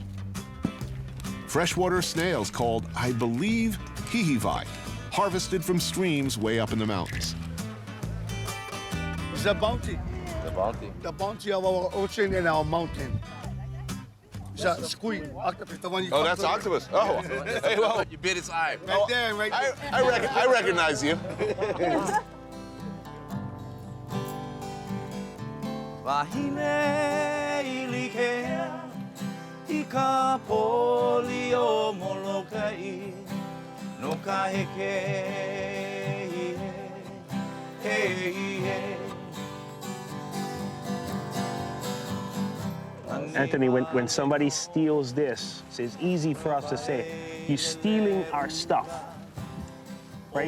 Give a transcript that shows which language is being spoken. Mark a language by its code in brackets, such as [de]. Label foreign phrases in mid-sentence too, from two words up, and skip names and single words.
[en] Freshwater snails called, I believe, hihivai, harvested from streams way up in the mountains. It's a bounty. The bounty. The bounty of our ocean and our mountain. It's a squid, octopus, the one you Oh, that's octopus. Oh, hey, well, You bit its eye. Right there, right there. I recognize you. [haw] Wahine ilike I ka poli o Molokai no ka heke hey. [en] Anthony, when somebody steals this, it's easy for us to say, you're stealing our stuff, right?